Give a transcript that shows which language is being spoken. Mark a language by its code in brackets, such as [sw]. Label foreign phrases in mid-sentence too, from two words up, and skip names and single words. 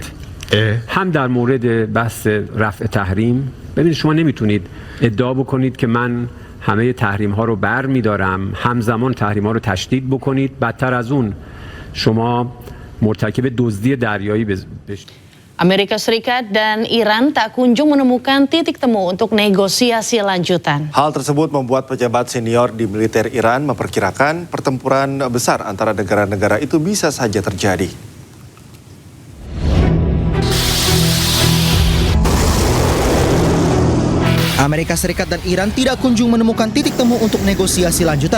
[fa] هم در مورد بحث رفع تحریم، ببینید شما نمیتونید ادعا بکنید که من همه تحریم ها رو بر میدارم، همزمان تحریم ها رو تشدید بکنید، بدتر از اون شما مرتکب دزدی دریایی بشید. [id] Amerika Serikat dan Iran tak kunjung menemukan titik temu untuk negosiasi lanjutan. Hal tersebut membuat pejabat senior di militer Iran memperkirakan pertempuran besar antara negara-negara itu bisa saja terjadi. Amerika Serikat dan Iran tidak kunjung menemukan titik temu untuk negosiasi lanjutan.